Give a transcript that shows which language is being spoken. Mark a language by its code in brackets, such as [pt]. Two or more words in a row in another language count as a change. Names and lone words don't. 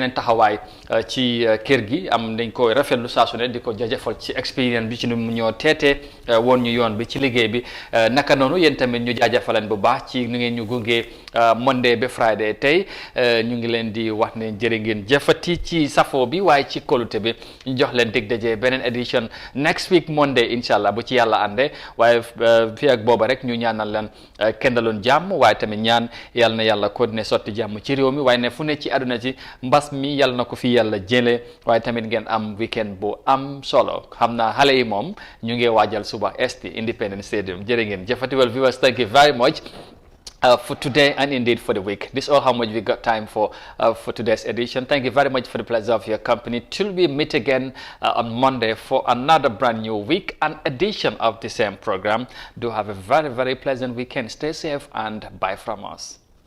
[wo] yeneen taxawaay ci kër gi am dañ ko rafetlu saa su ne di ko jaajëfal ci expérience bi ci nu mu ñoo teetee woon ñu yoon bi ci liggéey bi naka noonu yéen tamit ñu jaajëfaleen bu baax ci nu ngeen ñu gungee Monday ba Friday tey ñu ngi leen di wax ne jërë ngeen jëfati ci safo bi waaye ci kolute bi ñu jox leen dig daje beneen édition [en] next week Monday [ar] إن شاء الله [wo] bu ci yàlla àndee waaye fii ak booba rek ñu ñaanal leen kendaloon jàmm waaye tamit ñaan yàlla na yàlla continuer sotti jàmm ci réew mi waaye ne fu ne ci àdduna ci mbas mi yàlla na ko fi yàlla jëlee waaye tamit ngeen am weekend bu am solo xam naa xale yi moom ñu ngi waajal suba ST Independence Stadium jërë ngeen jëfati [en] well viewers thank you very much for today and indeed for the week. This is all how much we got time for today's edition. Thank you very much for the pleasure of your company. Till we meet again on Monday for another brand new week and edition of the same program. Do have a very, very pleasant weekend. Stay safe and bye from us.